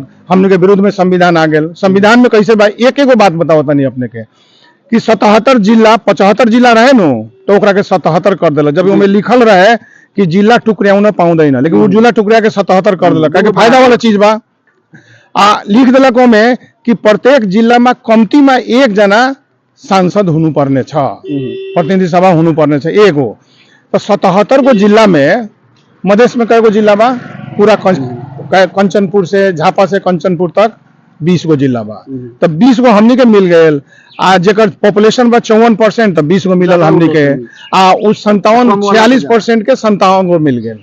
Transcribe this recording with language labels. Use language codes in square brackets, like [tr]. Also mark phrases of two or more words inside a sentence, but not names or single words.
[bho] हमने के विरुद्ध में संविधान आ गेल। संविधान में कैसे बा एक एगो बात बताओ तनी अपने के कि 77 जिला 75 जिला रहे नो, तो ओकरा के 77 कर देलक। जब ओमे लिखल रहे कि जिला टुकड़ियाऊ न पाऊ देना, लेकिन वो जिला टुकड़िया के 77 कर देलक, काहे फायदा वाला चीज बा। लिख देलक ओमे कि प्रत्येक जिला में कमती में एक जना सांसद [ne] हुनु पर्ने छ, प्रतिनिधि सभा हुनु पर्ने छ [bho] एगो। तो 77 गो जिला में, मधेश में कई गो जिला बा, पूरा कंचनपुर से, झापा से कंचनपुर तक 20 गो जिला बा। तो 20 गो हमनी के मिल गए। आ जेकर पॉपुलेशन बा 54%, तो 20 गो मिलल हमनी के। आ उस 46% के 57 गो मिल गए।